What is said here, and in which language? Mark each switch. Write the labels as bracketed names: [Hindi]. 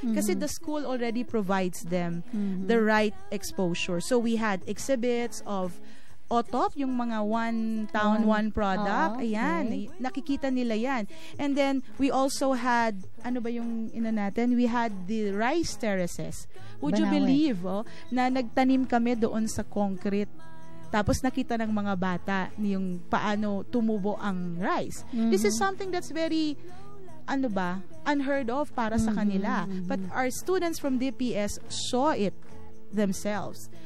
[English] Kasi the school already provides them the right exposure. So we had exhibits of OTOP, yung mga one town, one product. [Filipino] Ayan, nakikita nila yan. [English] And then, we also had, [Filipino] ano ba yung natin? [English] We had the rice terraces. Would you believe, [Filipino] na nagtanim kami doon sa concrete. Tapos nakita ng mga bata yung paano tumubo ang rice. [English] This is something that's very, unheard of [Filipino] para sa kanila. [English] But our students from DPS saw it themselves.